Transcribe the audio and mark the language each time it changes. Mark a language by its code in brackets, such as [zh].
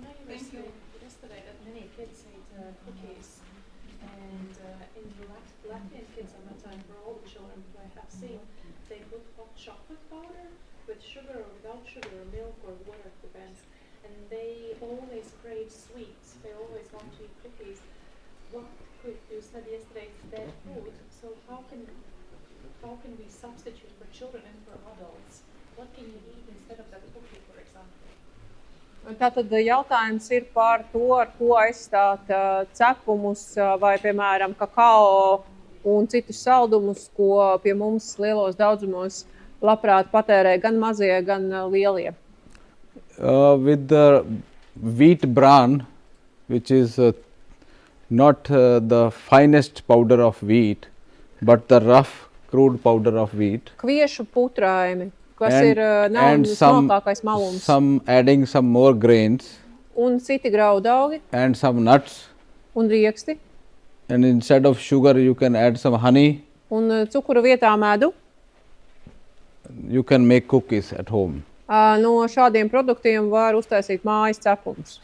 [en] Yesterday that many kids ate cookies, and in the Latvian kids, I'm not saying for all the children, but I have seen they put hot chocolate powder with sugar or without sugar or milk or water, depends, and they always crave sweets. They always want to eat cookies. What could you said yesterday it's dead food? So how can we substitute for children and for adults? What can you eat instead of that cookie, for example? [lv] Tātad jautājums ir par to, ar ko aizstāt cepumus vai, piemēram, kakao un citus saldumus, ko pie mums lielos daudzumos labprāt patērē gan mazie, gan lielie. [en] With the wheat bran, which is not the finest powder of wheat, but the rough crude powder of wheat. [lv] Kviešu putrājumi, kas ir nav smalkākais malums. [en] Some adding some more grains. [lv] Un citi graudaugi. [en] And some nuts. [lv] Un rieksti. [en] And instead of sugar, you can add some honey. [lv] Un cukura vietā medu. [en] You can make cookies at home. [lv] No šādiem produktiem var uztaisīt mājas cepumus.